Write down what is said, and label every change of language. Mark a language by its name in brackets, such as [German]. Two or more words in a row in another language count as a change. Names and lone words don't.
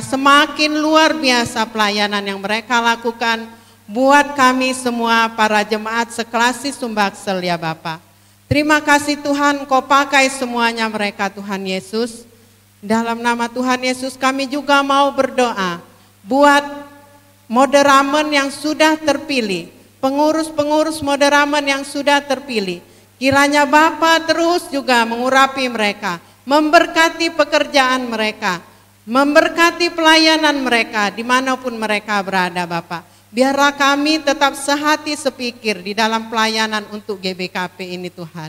[Indonesian] Semakin luar biasa pelayanan yang mereka lakukan buat kami semua para jemaat seklasis Sumbaksel ya Bapa. Terima kasih Tuhan, Engkau pakai semuanya mereka Tuhan Yesus. Dalam nama Tuhan Yesus kami juga mau berdoa buat moderamen yang sudah terpilih, pengurus-pengurus moderamen yang sudah terpilih. Kiranya Bapa terus juga mengurapi mereka, memberkati pekerjaan mereka, memberkati pelayanan mereka dimanapun mereka berada Bapa. Biarlah kami tetap sehati sepikir di dalam pelayanan untuk GBKP ini Tuhan.